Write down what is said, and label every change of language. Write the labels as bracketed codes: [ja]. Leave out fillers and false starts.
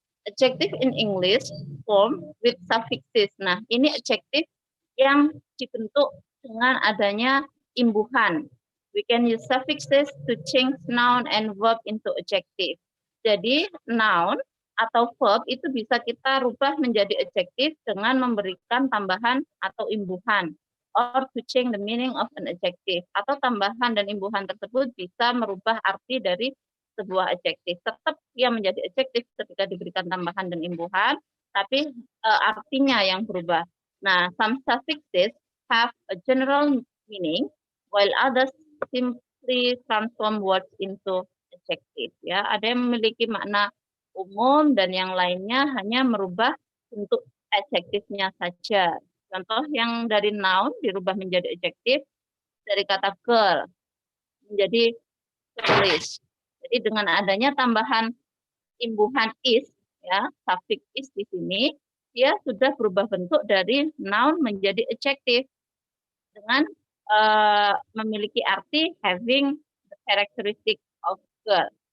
[en] Adjective in English form with suffixes. [id] Nah, ini adjektif yang dibentuk dengan adanya imbuhan. [en] We can use suffixes to change noun and verb into adjective. [id] Jadi, noun atau verb itu bisa kita rubah menjadi adjektif dengan memberikan tambahan atau imbuhan, [en] or to change the meaning of an adjective. [id] Atau tambahan dan imbuhan tersebut bisa merubah arti dari sebuah adjektif. Tetap ia menjadi adjektif ketika diberikan tambahan dan imbuhan, tapi artinya yang berubah. [en] Nah, some suffixes have a general meaning, while others simply transform words into adjective. [id] Ya, ada yang memiliki makna umum dan yang lainnya hanya merubah bentuk adjektifnya saja. Contoh yang dari noun dirubah menjadi adjektif, dari kata girl menjadi girlish. Jadi dengan adanya tambahan imbuhan is, ya, suffix is di sini, dia sudah berubah bentuk dari noun menjadi adjective dengan memiliki arti [en] having the characteristic of girl.